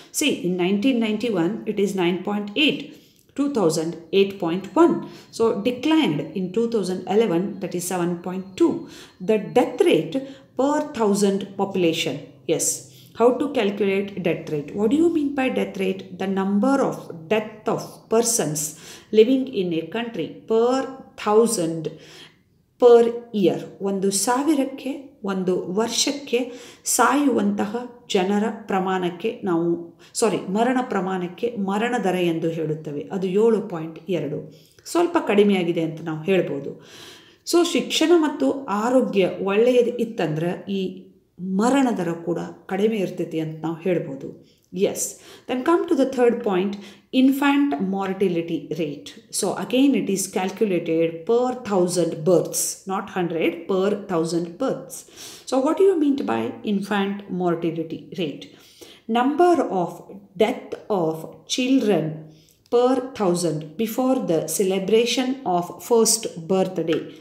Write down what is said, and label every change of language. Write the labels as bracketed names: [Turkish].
[English] See, in 1991 it is 9.8. 2000 8.1, so declined in 2011, that is 7.2. The death rate per thousand population. Yes, how to calculate death rate? What do you mean by death rate? The number of death of persons living in a country per thousand per year. [Kannada] ಒಂದು ಸಾವಿರಕ್ಕೆ ಒಂದು ವರ್ಷಕ್ಕೆ ಸಾಯುವಂತಹ ಜನರ ಪ್ರಮಾಣಕ್ಕೆ ನಾವು ಮರಣ ಪ್ರಮಾಣಕ್ಕೆ ಮರಣ ದರ ಎಂದು ಹೇಳುತ್ತೇವೆ. ಅದು 7.2, ಸ್ವಲ್ಪ ಕಡಿಮೆಯಾಗಿದೆ ಅಂತ ನಾವು ಹೇಳ್ಬೋದು. ಸೊ ಶಿಕ್ಷಣ ಮತ್ತು ಆರೋಗ್ಯ ಒಳ್ಳೆಯದು ಇತ್ತಂದ್ರೆ ಈ ಮರಣ ದರ ಕೂಡ ಕಡಿಮೆ ಇರ್ತೈತಿ ಅಂತ ನಾವು ಹೇಳ್ಬೋದು. [English] Yes, then come to the third point, infant mortality rate. So again it is calculated per 1000 births, not 100, per 1000 births. So what do you mean by infant mortality rate? Number of death of children per 1000 before the celebration of first birthday.